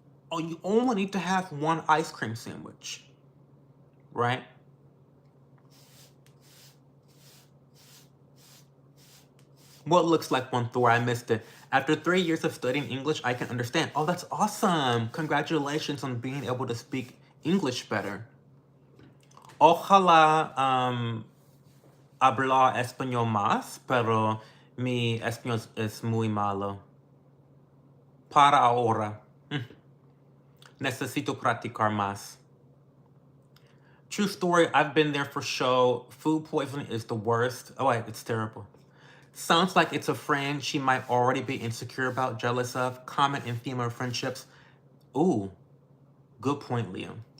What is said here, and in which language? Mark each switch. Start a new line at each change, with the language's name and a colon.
English: Oh, you only need to have one ice cream sandwich, right? What looks like one, Thor? I missed it. After 3 years of studying English, I can understand. Oh, that's awesome. Congratulations on being able to speak English better.
Spanish: Ojalá hablar español más, pero mi español es muy malo. Para ahora. Necesito practicar más.
English: True story, I've been there for show. Food poisoning is the worst. Oh, wait, it's terrible. Sounds like it's a friend she might already be insecure about, jealous of. Common in female friendships. Ooh, good point, Liam.